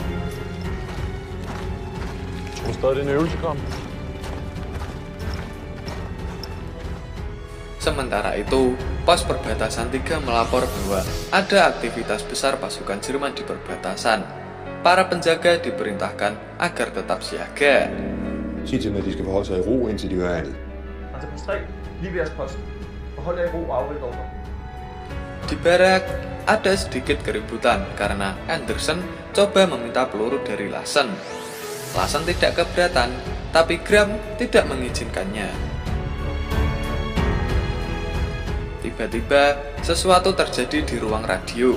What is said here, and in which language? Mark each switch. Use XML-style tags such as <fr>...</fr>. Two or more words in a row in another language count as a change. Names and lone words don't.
<id>Sementara itu, pos perbatasan 3 melapor bahwa ada aktivitas besar pasukan Jerman di perbatasan. Para penjaga diperintahkan agar tetap siaga.</id> <da>Sig til dem, at de skal forholde sig i ro, indtil de hører andet. Altså pas 3, lige ved jeres post. Behold jer i ro og afvent ordre.</da> <id>Di barak, ada sedikit keributan karena Andersen coba meminta peluru dari Lassen. Lassen tidak keberatan, tapi Gram tidak mengizinkannya. Tiba-tiba, sesuatu terjadi di ruang radio.</id>